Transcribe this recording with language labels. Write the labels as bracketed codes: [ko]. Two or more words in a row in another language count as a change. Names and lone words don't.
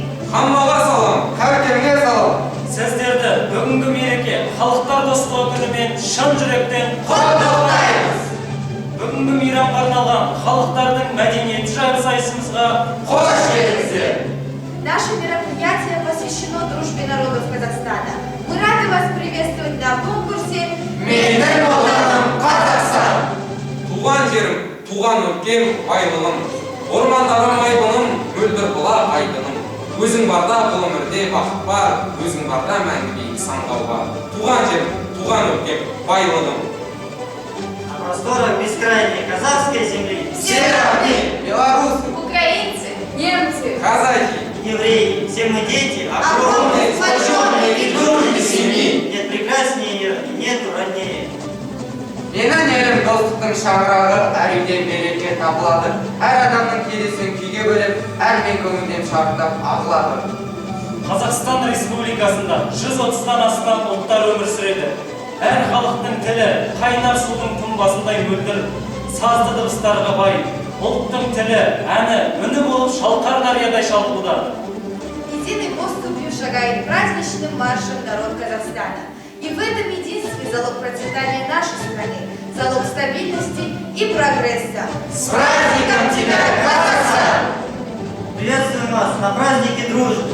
[kk] Хаммаға салам, әркемге салам. Сіздерді бүгінгі мереке халықтар достығы күнімен шын жүректен құттықтаймыз. Бүгінгі мейрамға арналған халықтардың мәдениеті жайлы сайысымызға қош келдіңіздер. [ru] Наше мероприятие посвящено дружбе народов Казахстана. Мы рады вас приветствовать на конкурсе [kk] Менің отаным Қазақстан. Туған жерім, туған өлкем, байлығым. Ормандарым айбыным, мөлдір бұлақ айдыным. Өзің барда бұл өмірде бақыт бар, өзің барда мәңгіге самғау бар. Туған жерім, туған өлкем, байлығым. [ru] На просторах бескрайней казахской земли Все равны, белорусы, украинцы, немцы, казахи, евреи, все мы дети, огромные, сплоченные и дружной семьи. Нет прекраснее ее и нету роднее. [kk] Менің елім достықтың шаңырағы, әр үйден береке табылады. Әр адамның келесін күйге бөліп, әрмен көңілден шарықтап ағылады. Қазақстан Республикасында 130-тан астам ұлттар өмір сүреді. Әр халықтың тілі қайнар судың тұнбасындай мөлдір, сазды дыбыстарға бай. Ұлттың тілі, әні, үні болып шалқар дариядай шалқуда. [ru] единой поступью шагает праздничным маршем народ Казахстана. И в этом единстве залог процветания нашей страны, залог стабильности и прогресса. С праздником тебя, Казахстан! Приветствуем вас на празднике дружбы.